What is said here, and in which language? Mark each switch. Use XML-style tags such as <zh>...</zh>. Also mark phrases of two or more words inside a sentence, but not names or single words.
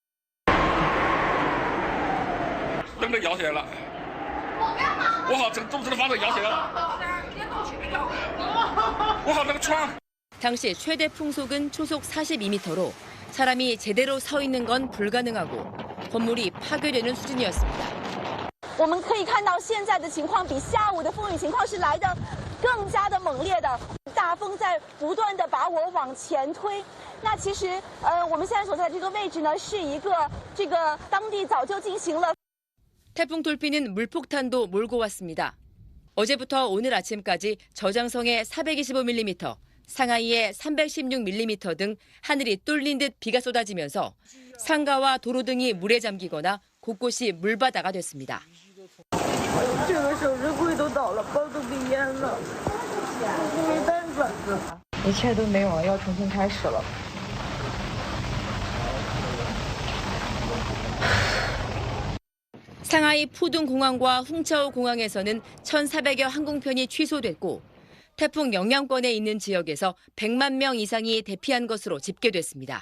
<ko>당시 최대 풍속은 초속 42m로 사람이 제대로 서 있는 건 불가능하고 건물이 파괴되는 수준이었습니다.</ko> <zh>我们可以看到现在的情况比下午的风雨情况是来的更加的猛烈的，大风在不断的把我往前推。那其实我们现在所在这个位置呢，是一个当地早就进行了。</zh> <ko>태풍 돌피는 물폭탄도 몰고 왔습니다. 어제부터 오늘 아침까지 저장성에 425mm, 상하이에 316mm 등 하늘이 뚫린 듯 비가 쏟아지면서 상가와 도로 등이 물에 잠기거나 곳곳이 물바다가 됐습니다.</ko> <zh>这个手指柜都倒了，包都被淹了，没办法，一切都没有了，要重新开始了。</zh> <ko>상하이 푸둥공항과 훅차오 공항에서는 1,400여 항공편이 취소됐고 태풍 영향권에 있는 지역에서 100만 명 이상이 대피한 것으로 집계됐습니다.</ko>